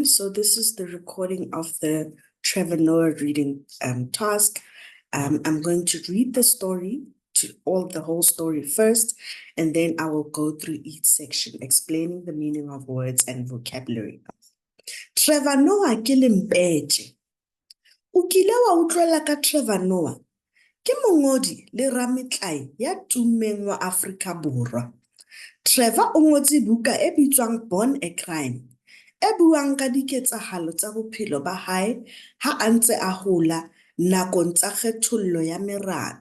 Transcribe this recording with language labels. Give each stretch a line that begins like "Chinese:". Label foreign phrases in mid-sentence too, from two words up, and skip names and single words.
English: So this is the recording of the Trevor Noah reading task. I'm going to read the story the whole story first, and then I will go through each section explaining the meaning of words and vocabulary.
Southern Sotho: Trevor Noah ke lempeche. O kile wa utlwela ka Trevor Noah? Ke mongodi le rametlae ya tummeng wa Afrika Borwa. Trevor o ngotse buka e bitswang Born a Crime, e buang ka diketsahalo tsa bophelo ba hae ha a ntse a hola nakong tsa kgethollo ya merabe.